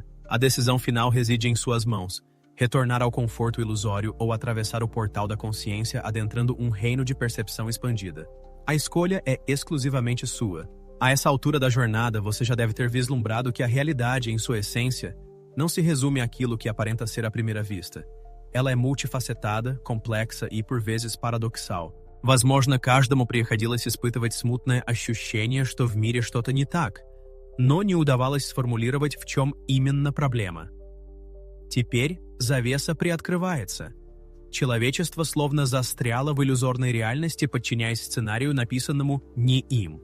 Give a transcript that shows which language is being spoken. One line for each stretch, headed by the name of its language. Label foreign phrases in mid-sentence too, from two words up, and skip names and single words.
Portuguese: A decisão final reside em suas mãos: retornar ao conforto ilusório ou atravessar o portal da consciência adentrando um reino de percepção expandida. A escolha é exclusivamente sua. A essa altura da jornada, você já deve ter vislumbrado que a realidade, em sua essência, não se resume àquilo que aparenta ser à primeira vista. Ela é multifacetada, complexa и, por vezes, парадоксал.
Russian: Возможно, каждому приходилось испытывать смутное ощущение, что в мире что-то не так, но не удавалось сформулировать, в чем именно проблема. Теперь завеса приоткрывается. Человечество словно застряло в иллюзорной реальности, подчиняясь сценарию, написанному не им.